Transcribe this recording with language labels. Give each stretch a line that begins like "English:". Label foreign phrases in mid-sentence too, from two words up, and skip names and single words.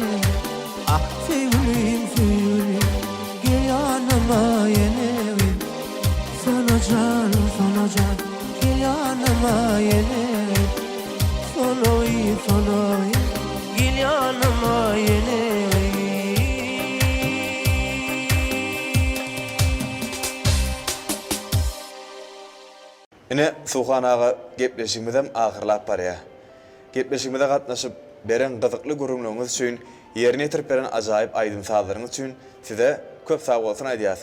Turkish: Ah sevgilim sevgilim, gel yanıma yine. Sana can, gel yanıma yine. Sana gel yanıma yine.
Turkmen: Ine Suhan ağa gepleşigimizem ahyrlap barýar. Gepleşigimizde gatnaşyp beren gyzykly görünmeginiz üçin, ýerine ýetirip beren ajaýyp aýdym sazlaryňyz üçin size köp sag bolsun aýdýas.